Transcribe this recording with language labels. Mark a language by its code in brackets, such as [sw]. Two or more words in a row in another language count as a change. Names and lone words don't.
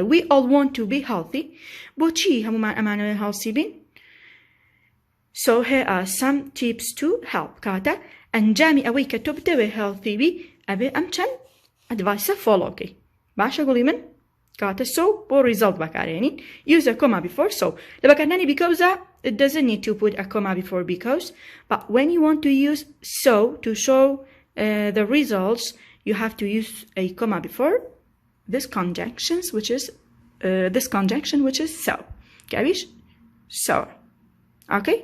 [en] We all want to be healthy. [ckb] بۆچی هەمومان ئەمانەوێ هەڵسی بین؟ [en] So here are some tips to help. [ckb] کاتە ئەنجامی ئەوەی کە تۆ بدەوێ healthy بی ئەبێ ئەم چەند [en] advice follow. [ckb] باشە گوڵی من؟ کاتە [en] so بۆ result [ckb] بەکارهێنین. [en] Use a comma before so. [ckb] لە بەکارهێنانی [en] because it doesn't need to put a comma before because, but when you want to use so to show the results, you have to use a comma before this conjunction, which is so. Gabish? So. Okay?